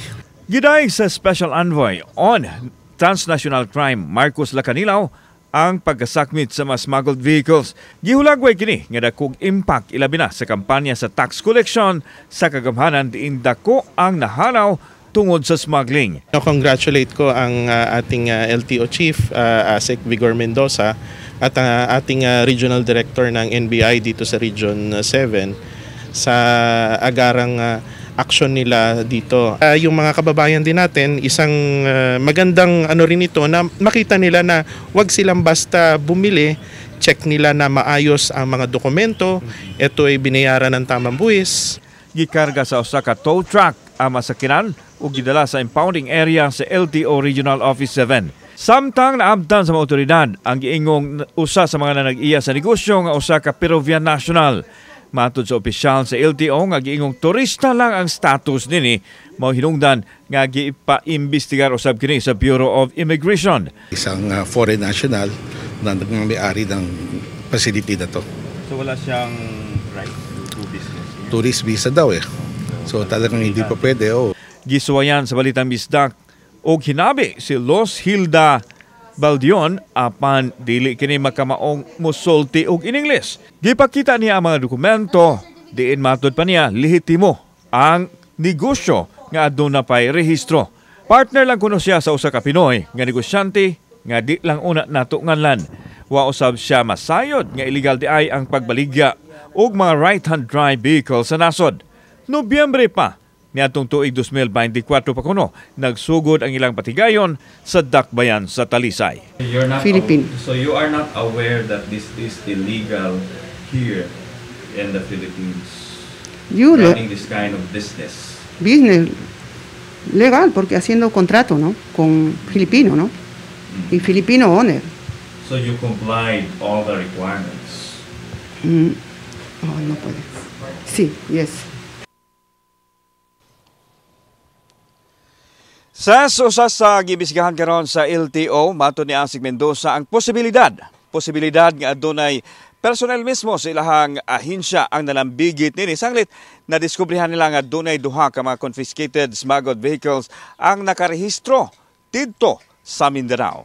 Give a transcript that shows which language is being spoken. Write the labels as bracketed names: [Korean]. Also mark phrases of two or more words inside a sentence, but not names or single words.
[Cebuano] Giday sa Special Envoy on Transnational Crime, Marcos Lacanilaw, ang pagkasakmit sa mga [English] smuggled vehicles. [Cebuano] Gihulagway kini nga dakong impact ilabi na sa kampanya sa [English] tax collection [Cebuano] sa kagamhanan diin dako ang nahanaw tungod sa smuggling. [Filipino] Congratulate ko ang ating LTO Chief, Asik Vigor Mendoza, at ating Regional Director ng NBI dito sa Region 7 sa agarang action nila dito. Yung mga kababayan din natin, isang magandang rin ito na makita nila na wag silang basta bumili, check nila na maayos ang mga dokumento, ito ay binayaran ng tamang buwis. [Cebuano] Gikarga sa usa ka tow truck ang masakinan ug gidala sa impounding area sa LTO Regional Office 7. Samtang naabtan sa mga otoridad ang giingong usa sa mga nag-iya sa negosyo nga usa ka Peruvian national. Matod sa opisyal sa LTO nga giingong turista lang ang status nini, mao hinungdan nga gipa-imbestigar usab kini sa Bureau of Immigration. [Filipino] Isang foreign national na nagmamay-ari ng facility na to. So wala siyang [English] right to business? Tourist visa [Filipino] daw eh. So talagang hindi pa pwede. [Cebuano] Gisuwayan sa Balitang Bisdak og hinabi si Los Hilda Baldion apan dili kini makamaong mosulti og [English] in English. [Cebuano] Gipakita niya ang mga dokumento, diin matod pa niya lehitimo ang negosyo nga aduna pay rehistro. Partner lang kuno siya sa usa ka Pinoy nga negosyante nga di lang una nato nganlan. Wa usab siya masayod nga illegal di ay ang pagbaligya og mga [English] right-hand drive vehicle [Cebuano] sa nasod. Nobyembre pa niadtong tuig 2024 pa kuno nagsugod ang ilang patigayon sa dakbayan sa Talisay. [English] Philippine. So you are not aware that this is illegal here in the Philippines? Running this kind of business. Business legal [Spanish] porque haciendo contrato, ¿no? Con filipino, ¿no? Y filipino owner. [English] So you complied all the requirements. [Spanish] Oh, no puede. Sí, [English] yes. [Cebuano] Sa usas sa gibisgahan karon sa LTO, mato ni Asik Mendoza ang posibilidad nga adunay personel mismo sa ilahang ahensya ang nalambigit nini sanglit na diskubrihan nila nga adunay duha ka mga [English] confiscated smuggled vehicles [Cebuano] ang nakarehistro didto sa Mindanao.